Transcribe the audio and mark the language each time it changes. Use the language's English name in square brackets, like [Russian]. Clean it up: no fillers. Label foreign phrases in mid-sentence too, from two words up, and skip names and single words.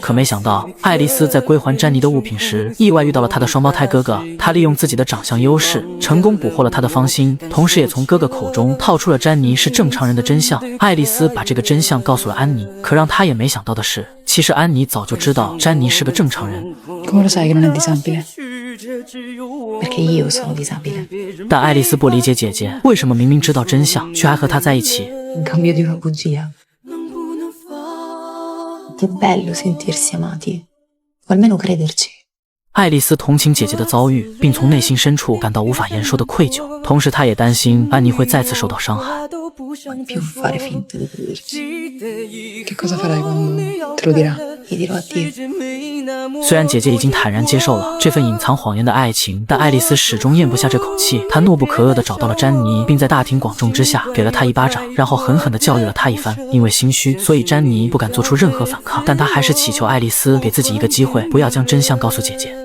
[Chinese] 可没想到，爱丽丝在归还詹妮的物品时，意外遇到了她的双胞胎哥哥。她利用自己的长相优势，成功捕获了他的芳心，同时也从哥哥口中套出了詹妮是正常人的真相。爱丽丝把这个真相告诉了安妮，可让她也没想到的是，其实安妮早就知道詹妮是个正常人。 [Italian] Come lo sai che non è disabile? Perché io sono disabile. [Chinese] 但爱丽丝不理解姐姐为什么明明知道真相，却还和她在一起。 [Italian] In cambio di una bugia. Che bello sentirsi amati, o almeno crederci. [Chinese] 爱丽丝同情姐姐的遭遇，并从内心深处感到无法言说的愧疚，同时她也担心安妮会再次受到伤害。 [Italian] Più fare finta di crederci. Che cosa farai quando te lo dirà? Gli dirò addio. [Chinese] 虽然姐姐已经坦然接受了这份隐藏谎言的爱情，但爱丽丝始终咽不下这口气。她怒不可遏地找到了詹妮，并在大庭广众之下给了她一巴掌，然后狠狠地教育了她一番。因为心虚，所以詹妮不敢做出任何反抗，但她还是祈求爱丽丝给自己一个机会，不要将真相告诉姐姐。